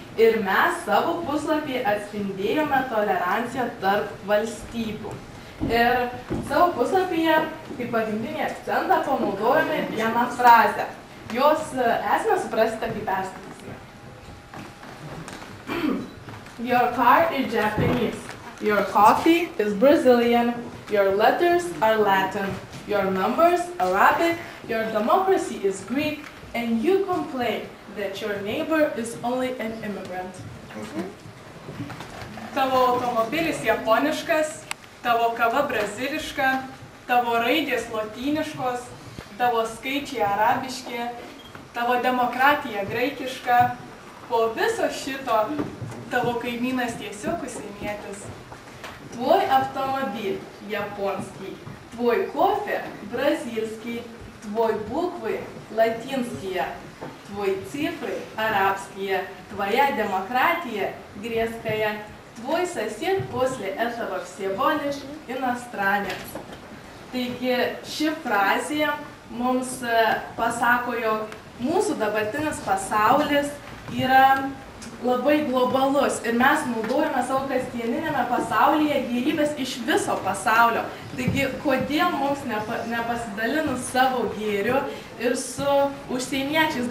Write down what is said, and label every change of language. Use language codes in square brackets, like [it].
[lt] Ir mes savo puslapį atspindėjome toleranciją tarp valstybių. Ir savo puslapyje kaip pagrindinį akcentą panaudojame vieną frazę. Jos esmę suprasite, kaip perskaitysime. [en] Your car is Japanese. Your coffee is Brazilian. Your letters are Latin. Your numbers Arabic. Your democracy is Greek. And you complain that your neighbor is only an immigrant. [lt] Tavo automobilis japoniškas, tavo kava braziliška, tavo raidės lotyniškos, tavo skaičiai arabiški, tavo demokratija graikiška. Po viso šito tavo kaimynas tiesiog užsienietis. [ru] Tvoj автомобиль японский, твой кофе бразильский, твой буквы латинские, твой цифры арабские, твоя демократия грецкая, твой сосед после этого всего лишь иностранец. [lt] Taigi ši frazė mums pasako, jog mūsų dabartinis pasaulis yra labai globalus ir mes naudojame savo kasdieninėme pasaulyje gėrybės iš viso pasaulio. Taigi, kodėl mums nepasidalinus savo gėriu ir su užsieniečiais?